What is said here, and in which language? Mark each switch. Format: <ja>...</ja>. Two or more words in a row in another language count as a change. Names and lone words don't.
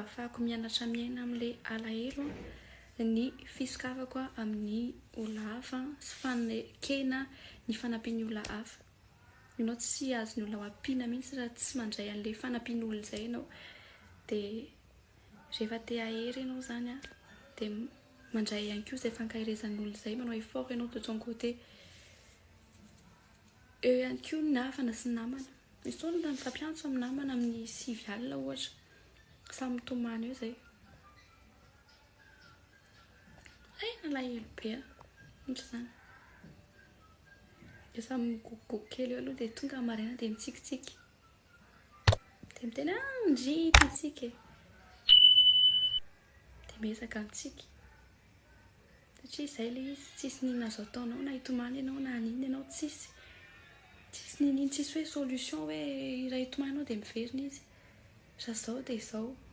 <mg>ahafahako mianatra miaina amin'le alahelo ny fisokafako amin'ny olona hafa sy fanekena ny fanampian'ny olona hafa ianao tsy azony olona mampiana mihitsy raha tsy mandray an'le fanampian'olona zay ianao de rehefa te ahery ianao zany de mandray ihany koa zay fankahirezan'olona zay manao effort ianao de</mg> <fr>ton côté</fr> <mg>eo ihany koa ny havana sy ny namana misy olona mifampiantso amin'ny namana amin'ny 6 alina ohatra samy mitomany eo zay nalahelo be ohatra zany de samy migogogogo kely eo aloha de tonga maraina de mitsikitsiky de miteny ndrity itsika de miezaka mitsiky satria izay le izy tsisy ninona azo ataonao na hitomany ianao na anina ianao tsisy ninina tsisy hoe solution hoe raha hitomany ianao de miverina izy raha zao de zao</mg>